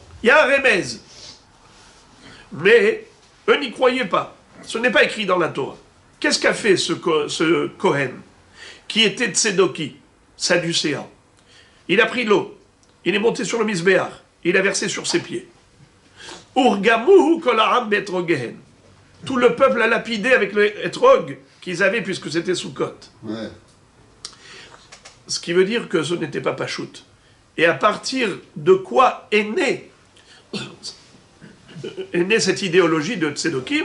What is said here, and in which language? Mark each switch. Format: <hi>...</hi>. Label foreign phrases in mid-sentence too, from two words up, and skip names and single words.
<fr>Il y a un remez. Mais eux n'y croyaient pas. Ce n'est pas écrit dans la Torah. Qu'est-ce qu'a fait ce Kohen, qui était Tzedoki, sadducéen? Il a pris l'eau. Il est monté sur le Misbéach. Il a versé sur ses pieds.</fr> <he>ורגמוהו כל העם באתרוגיהן.</he> <fr>Tout le peuple a lapidé avec le etrog qu'ils avaient puisque c'était Sukkot. Ouais. Ce qui veut dire que ce n'était pas Pachout. Et à partir de quoi est née cette idéologie de Tzedokim?</fr>